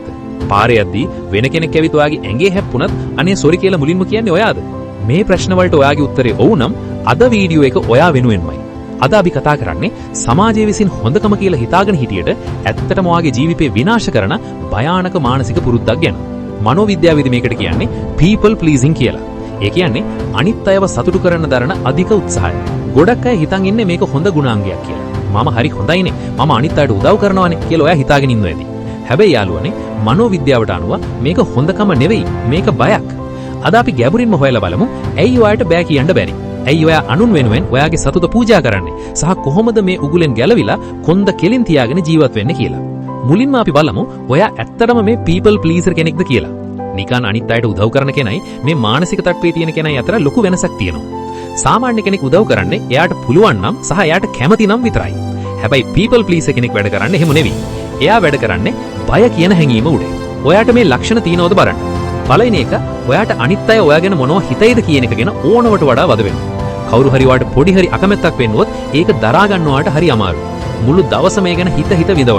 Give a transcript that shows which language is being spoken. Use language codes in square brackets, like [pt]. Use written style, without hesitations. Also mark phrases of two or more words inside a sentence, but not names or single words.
[si] පාරේ යද්දී වෙන කෙනෙක් ඇවිත් ඔයාගේ ඇඟේ හැප්පුණත් අනේ සොරි කියලා මුලින්ම කියන්නේ ඔයාද? මේ ප්‍රශ්න වලට ඔයාගේ උත්තරේ ඔව් නම් අද වීඩියෝ එක ඔයා වෙනුවෙන්මයි. අද අපි කතා කරන්නේ සමාජය විසින් හොඳකම කියලා හිතාගෙන හිටියට ඇත්තටම ඔයාගේ ජීවිතේ විනාශ කරන භයානක මානසික පුරුද්දක් ගැන. මනෝවිද්‍යාවේදී මේකට කියන්නේ [en] people pleasing [si] කියලා. ඒ කියන්නේ අනිත් අයව සතුටු කරන්න දරන අධික උත්සාහය. ගොඩක් අය හිතන් ඉන්නේ මේක හොඳ ගුණාංගයක් කියලා. මම හරි හොඳයිනේ. මම අනිත් අයට උදව් කරනවානේ කියලා ඔයා හිතාගෙන ඉන්නව ඇති. හැබැයි යාළුවනේ මනෝවිද්‍යාවට අනුව මේක හොඳකම නෙවෙයි මේක බයක්. අද අපි ගැඹුරින්ම හොයලා බලමු ඇයි ඔයාට බෑ කියන්න බැරි? ඇයි ඔයා අනුන් වෙනුවෙන් ඔයාගේ සතුට පූජා කරන්නේ? සහ කොහොමද මේ උගුලෙන් ගැලවිලා කොන්ද කෙලින් තියාගෙන ජීවත් වෙන්නේ කියලා. මුලින්ම අපි බලමු ඔයා ඇත්තටම මේ [en] people pleaser [si] කෙනෙක්ද කියලා. නිකන් අනිත් අයට උදව් කරන කෙනයි මේ මානසික තත්ත්වයේ තියෙන කෙනයි අතර ලොකු වෙනසක් තියෙනවා. සාමාන්‍ය කෙනෙක් උදව් කරන්නේ එයාට පුළුවන් නම් සහ එයාට කැමති නම් විතරයි. හැබැයි [en] people pleaser [si] කෙනෙක් වැඩ කරන්නේ එහෙම නෙවෙයි. එයා වැඩ කරන්නේ බය කියන හැඟීම උඩේ. ඔයාට මේ ලක්ෂණ තියෙනවද බලන්න. පළවෙනි එක ඔයාට අනිත් අය ඔයා ගැන මොනව හිතයිද කියන එක ගැන ඕනවට වඩා වද වෙනවා. කවුරු හරි ඔයාට පොඩි හරි අකමැත්තක් වෙන්නොත් ඒක දරා ගන්නවාට හරි අමාරුයි. මුළු දවසම ඒ ගැන හිත විඳවනවා.